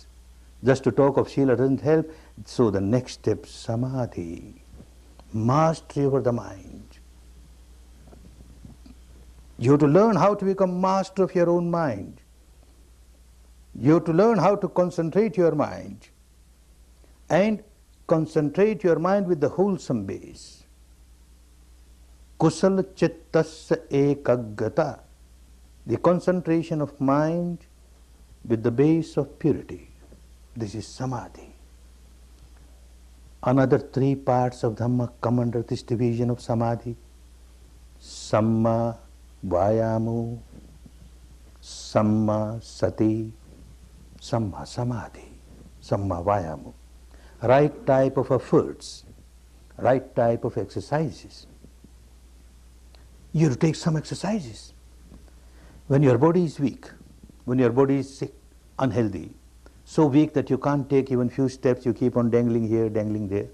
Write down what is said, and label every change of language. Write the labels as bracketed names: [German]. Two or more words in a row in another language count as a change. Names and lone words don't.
[English] Just to talk of Srila doesn't help. So the next step, samadhi, mastery over the mind. You have to learn how to become master of your own mind. You have to learn how to concentrate your mind and concentrate your mind with the wholesome base. [Pali] Kusala chittasya ekaggata, [English] the concentration of mind with the base of purity. This is samadhi. Another three parts of Dhamma come under this division of samadhi. [Pali] Samma Vayamu, Samma Sati, Samma Samadhi, Samma Vayamu. [English] Right type of efforts, right type of exercises. You have to take some exercises. When your body is weak, when your body is sick, unhealthy, so weak that you can't take even few steps, you keep on dangling here, dangling there.